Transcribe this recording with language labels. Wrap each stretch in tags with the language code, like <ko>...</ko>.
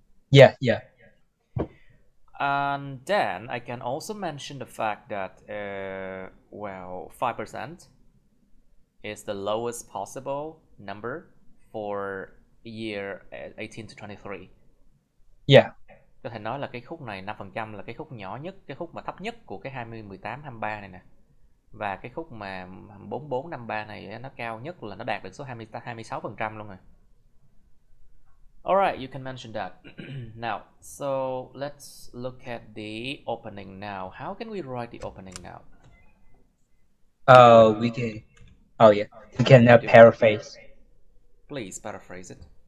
<en>Yeah, yeah. And then I can also mention the fact that, well, 5% is the lowest possible number for year 18 to 23. Yeah.</en> <vi>Có thể nói là cái khúc này 5% là cái khúc nhỏ nhất, cái khúc mà thấp nhất của cái 20, 18, 23 này nè. Và cái khúc mà 44, 53 này nó cao nhất là nó đạt được số 26% luôn rồi.</vi> <en>Alright, you can mention that. Now, so let's look at the opening now. How can we write the opening now? We can. Oh yeah, we can paraphrase. Please paraphrase it.</en>